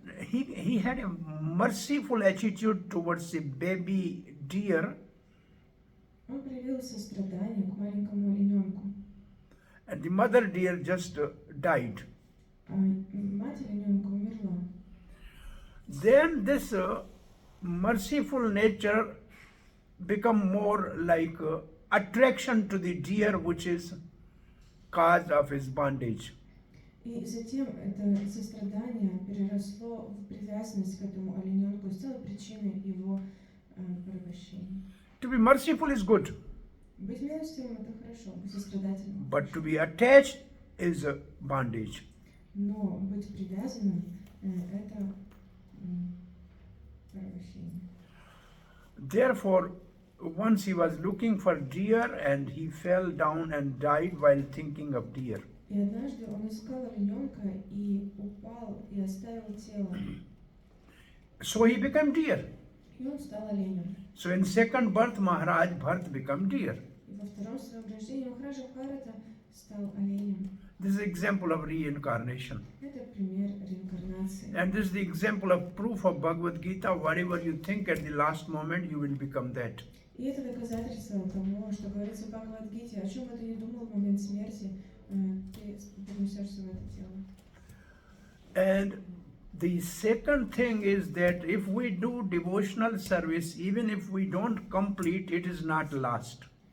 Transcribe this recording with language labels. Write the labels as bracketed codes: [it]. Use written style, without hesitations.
[en] he had a merciful attitude towards a baby deer, [ru] он проявил сострадание к маленькому олененку. [en] and the mother deer just died. [ru] А мать олененка умерла. [en] Then this merciful nature become more like attraction to the deer, which is cause of his bondage. [ru] И затем это сострадание переросло в привязанность к этому олененку и стало причиной его порабощения. [en] To be merciful is good, [ru] Быть милостивым — это хорошо, быть сострадательным. [en] but to be attached is a bondage. [ru] Но быть привязанным — это порабощение. [en] Therefore, once he was looking for deer and he fell down and died while thinking of deer. [ru] И однажды он искал олененка и упал и оставил тело. [en] So he became deer. [ru] И он стал оленем. [en] So in second birth, Maharaj Bharat became deer. [ru] И во втором своем рождении Махараджа Бхарата стал оленем. [en] This is example of reincarnation. [ru] Это пример реинкарнации. [en] And this is the example of proof of Bhagavad Gita. Whatever you think at the last moment, you will become that. [ru] И это доказательство того, что говорится в Бхагавад-гите: о чем бы ты ни думал в момент смерти, ты перенесешься в это тело. [en] And the second thing is that if we do devotional service, even if we don't complete, it is not last.